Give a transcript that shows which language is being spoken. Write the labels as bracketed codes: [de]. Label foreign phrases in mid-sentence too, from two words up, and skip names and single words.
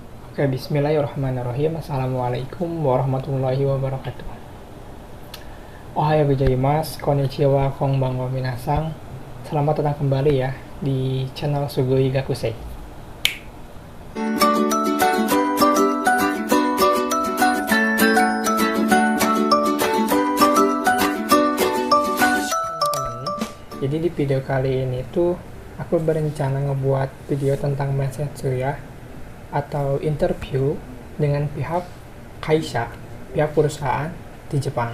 [ar] Oke, بسم الله الرحمن الرحيم. السلام عليكم ورحمة الله وبركاته. [ja] おはようございます、こんにちは、こんばんは、皆さん. [id] Selamat datang kembali ya di channel Sugoi Gakusei. Jadi di video kali ini tuh aku berencana ngebuat video tentang mensetsu ya, atau interview dengan pihak kaisha, pihak perusahaan di Jepang.